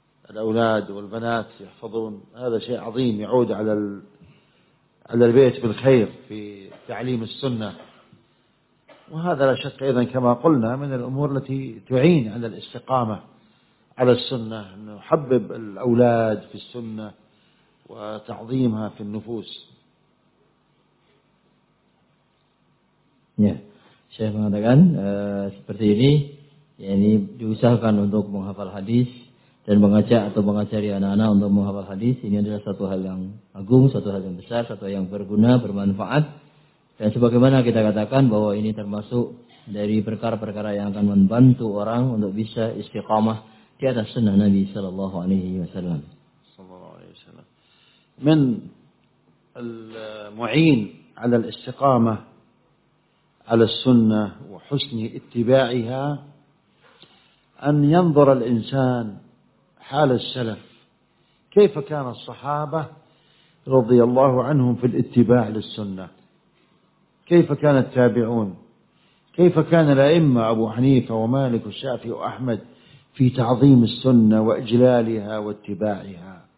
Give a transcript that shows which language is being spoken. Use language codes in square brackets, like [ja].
[ar] الأولاد والبنات يحفظون هذا شيء عظيم يعود على البيت بالخير في تعليم السنة وهذا لا شك أيضا كما قلنا من الأمور التي تعين على الاستقامة على السنة أن يحبب الأولاد في السنة وتعظيمها في النفوس. [id] يا Syekh mengatakan seperti ini, yakni diusahakan untuk menghafal hadis dan mengajak atau mengajari anak-anak untuk menghafal hadis. Ini adalah satu hal yang agung, satu hal yang besar, satu yang berguna, bermanfaat. Dan sebagaimana kita katakan bahwa ini termasuk dari perkara-perkara yang akan membantu orang untuk bisa istiqamah di atas sunnah Nabi Sallallahu Alaihi Wasallam. [ar] Sallallahu Alaihi Wasallam. Min al-mu'in ala al-istiqamah على السنة وحسن اتباعها أن ينظر الإنسان حال السلف كيف كان الصحابة رضي الله عنهم في الاتباع للسنة كيف كان التابعون كيف كان الأئمة أبو حنيفة ومالك والشافعي وأحمد في تعظيم السنة وإجلالها واتباعها.